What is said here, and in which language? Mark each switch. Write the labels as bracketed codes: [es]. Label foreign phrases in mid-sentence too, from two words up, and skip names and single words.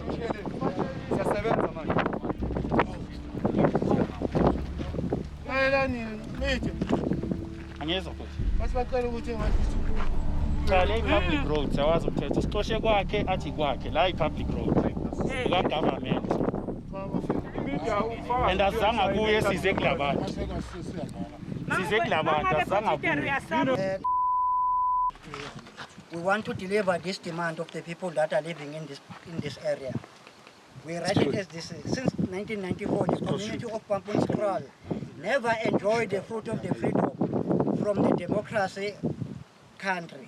[en] Public roads, public roads. Government. [xh] And azange kuye size kulabantu. Size kulabantu azange kuye. [en] We want to deliver this demand of the people that are living in this area. We write it as this since 1994. This community of Pampunskral never enjoyed the fruit of the freedom from the democracy country.